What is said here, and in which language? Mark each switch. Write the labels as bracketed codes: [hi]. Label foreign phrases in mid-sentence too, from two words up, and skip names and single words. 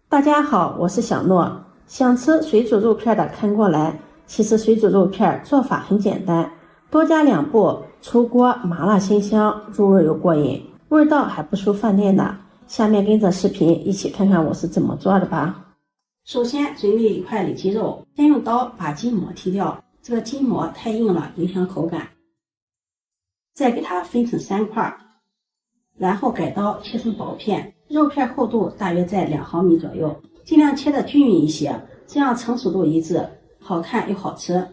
[zh] 大家好，我是小諾。想吃水煮肉片的看過來。其實水煮肉片做法很簡單，多加2步，出鍋麻辣鮮香，入味又過癮，味道還不輸飯店的。下面跟着視頻一起看看我是怎麼做的吧。首先準備一塊里脊肉，先用刀把筋膜剔掉，這個筋膜太硬了，影響口感。再給它分成3塊，然後改刀切成薄片，肉片厚度大約在2毫米左右，盡量切得均匀一些，這樣成熟度一致，好看又好吃。